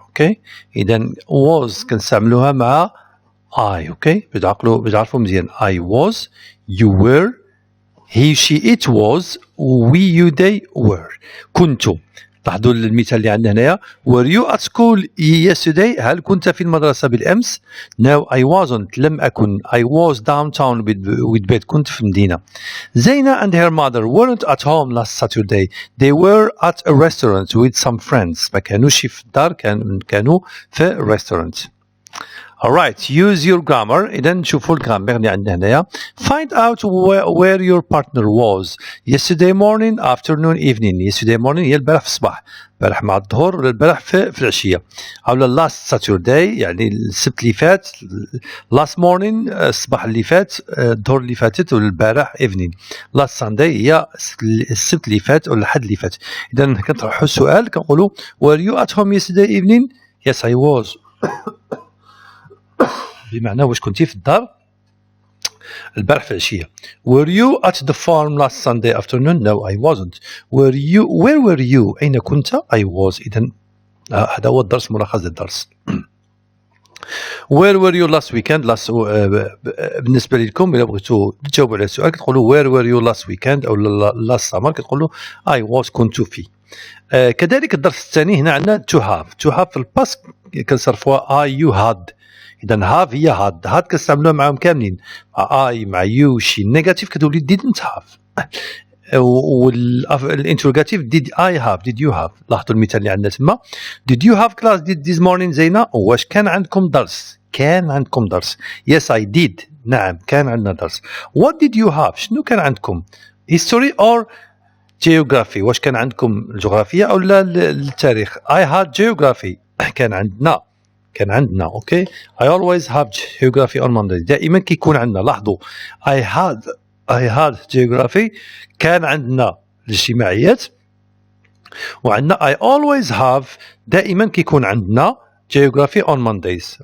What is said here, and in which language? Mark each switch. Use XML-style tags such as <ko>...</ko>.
<ar>okay اذا was كنستعملوها مع I.</ar> <en>okay</en> <ar>بتعرفوا مزيان</ar> <en>I was you were he she it was we you they were.</en> <ar>كنتم لاحظوا المثال اللي عندنا هنايا</ar> <en>were you at school yesterday</en> <ar>هل كنت في المدرسة بالأمس.</ar> <en>no I wasn't</en> <ar>لم أكن</ar> <en>I was downtown with bed</en> <ar>كنت في المدينة.</ar> <en>زينة and her mother weren't at home last Saturday they were at a restaurant with some friends.</en> <ar>ما كانوش في الدار كانوا في restaurant.</ar> <en>alright use your grammar.</en> <ar>إذا نشوفوا الجرامر اللي عندنا هنايا.</ar> <en>find out where your partner was yesterday morning afternoon evening. yesterday morning</en> <ar>هي البارح في الصباح البارح مع الظهر ولا البارح في العشية. أو</ar> <en>last Saturday</en> <ar>يعني السبت اللي فات</ar> <en>last morning</en> <ar>الصباح اللي فات الظهر اللي فاتت ولا البارح evening.</ar> <en>last Sunday</en> <ar>هي السبت اللي فات ولا الحد اللي فات. إذا كنطرحوا السؤال كنقولوا</ar> <en>were you at home yesterday evening. yes I was</en> <ar>بمعنى واش كنتي في الدار البارح في العشيه.</ar> <en>were you at the farm last Sunday afternoon. no I wasn't. where were you</en> <ar>أين كنت.</ar> <en>I was.</en> <ar>إذا هذا هو الدرس ملخص الدرس.</ar> <en>where were you last weekend.</en> <ar>بالنسبه لكم الا بغيتوا تجاوبوا على السؤال كتقولوا</ar> <en>where were you last weekend</en> <ar>او</ar> <en>last summer</en> <ar>كتقولوا</ar> <en>I was</en> <ar>كنت في. كذلك الدرس الثاني هنا عندنا to have في الباس كنصرفوها</ar> <en>I you had.</en> <ar>إذا have هي had كنستعملوها معاهم كاملين مع I مع you شي نيجاتيف كتولي</ar> <en>didn't have. والانتروجاتيف did I have did you have.</en> <ar>لاحظوا المثال اللي عندنا تما</ar> <en>did you have class this morning زينة.</en> <ar>واش كان عندكم درس.</ar> <en>yes I did</en> <ar>نعم كان عندنا درس.</ar> <en>what did you have</en> <ar>شنو كان عندكم.</ar> <en>history or geography</en> <ar>واش كان عندكم الجغرافية أو لا التاريخ.</ar> <en>I had geography</en> <ar>كان عندنا.</ar> <en>okay I always have geography on Monday</en> <ar>دائما كيكون عندنا. لاحظوا</ar> <en>I had geography</en> <ar>كان عندنا الاجتماعيات وعندنا</ar> <en>I always have</en> <ar>دائما كيكون عندنا</ar> <en>geography on Mondays.</en>